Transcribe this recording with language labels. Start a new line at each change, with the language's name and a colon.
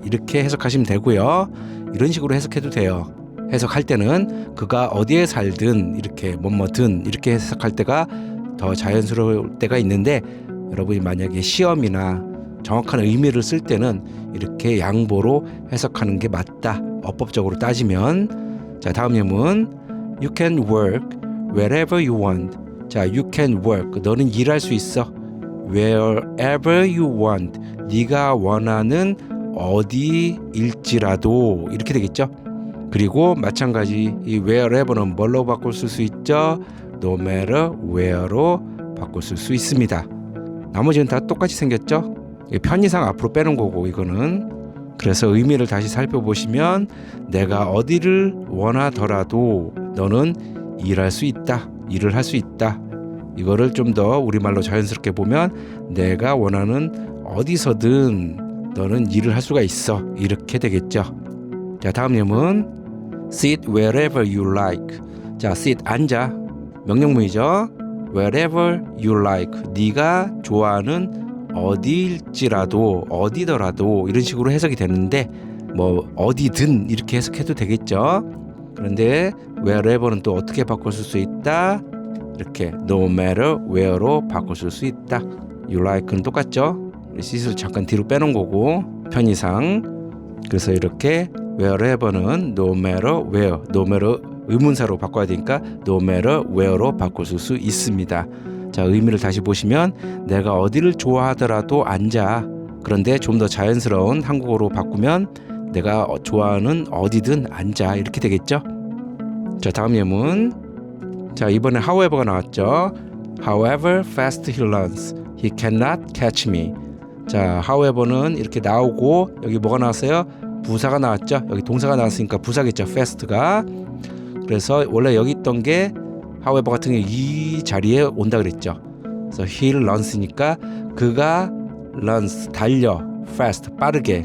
Korean: 이렇게 해석하시면 되고요. 이런 식으로 해석해도 돼요. 해석할 때는 그가 어디에 살든 이렇게 뭐든 이렇게 해석할 때가 더 자연스러울 때가 있는데 여러분이 만약에 시험이나 정확한 의미를 쓸 때는 이렇게 양보로 해석하는 게 맞다. 어법적으로 따지면. 자, 다음 예문
English: You can work wherever you want. 자, you can work.
Korean: 너는 일할 수 있어.
English: Wherever you want.
Korean: 네가 원하는 어디일지라도 이렇게 되겠죠. 그리고 마찬가지 이 wherever는 뭘로 바꿀 수 있죠? No matter where로 바꿀 수 있습니다. 나머지는 다 똑같이 생겼죠? 편의상 앞으로 빼는 거고 이거는. 그래서 의미를 다시 살펴보시면 내가 어디를 원하더라도 너는 일할 수 있다. 일을 할 수 있다. 이거를 좀 더 우리말로 자연스럽게 보면 내가 원하는 어디서든 너는 일을 할 수가 있어. 이렇게 되겠죠. 자, 다음 예문
English: Sit wherever you like. 자, sit
Korean: 앉아. 명령문이죠.
English: Wherever you like.
Korean: 네가 좋아하는 어디일지라도 어디더라도 이런 식으로 해석이 되는데 뭐 어디든 이렇게 해석해도 되겠죠. 그런데 wherever는 또 어떻게 바꿔 쓸 수 있다? 이렇게 no matter where로 바꿔 쓸 수 있다. You like는 똑같죠. sit을 잠깐 뒤로 빼놓은 거고 편의상. 그래서 이렇게 wherever는 no matter where, no matter 의문사로 바꿔야 되니까 no matter where로 바꿔 쓸 수 있습니다. 자, 의미를 다시 보시면 내가 어디를 좋아하더라도 앉아. 그런데 좀 더 자연스러운 한국어로 바꾸면 내가 좋아하는 어디든 앉아. 이렇게 되겠죠. 자, 다음 예문. 자, 이번에 however가 나왔죠.
English: However fast he runs, he cannot catch me.
Korean: 자, however는 이렇게 나오고 여기 뭐가 나왔어요? 부사가 나왔죠. 여기 동사가 나왔으니까 부사겠죠. fast가. 그래서 원래 여기 있던 게 however 같은 게 이 자리에 온다 그랬죠. 그래서
English: he runs
Korean: 니까 그가 runs 달려 fast 빠르게.